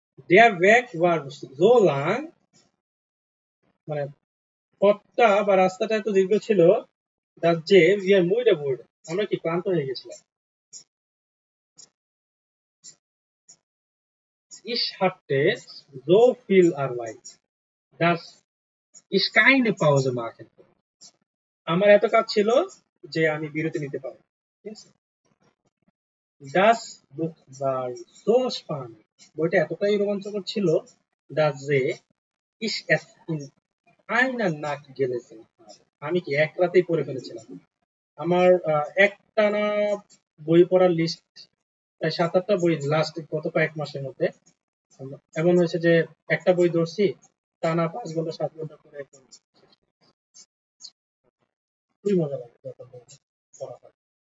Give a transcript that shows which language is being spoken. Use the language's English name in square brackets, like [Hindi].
[German] Der Weg war so lang, [Bangla] পথটা বা রাস্তাটা এত দীর্ঘ ছিল, dass যে [German] wir müde wurden, [Bangla] আমরা কি ক্লান্ত হয়ে গেছিলাম। [German] Ich hatte so viel Arbeit, dass ich keine Pause machen konnte, [Bangla] আমার এত কাজ ছিল যে আমি বিরতি নিতে পারিনি। ঠিক আছে? [German] Das Buch war so spannend, [Bangla] বইটা এতটাই রোমাঞ্চকর ছিল, [German] dass যে ich es in einer Nacht gelesen habe, [Bangla] আমি কি এক রাতেই পড়ে ফেলেছিলাম। আমার একটানা বই পড়ার লিস্ট প্রায় 7-8টা বই লাস্ট গত কয়েক মাসের মধ্যে এমন হয়েছে যে একটা বই ধরছি টানা 5 ঘন্টা 7 ঘন্টা করে একদম খুবই মজা লাগে যখন পড়া হয়।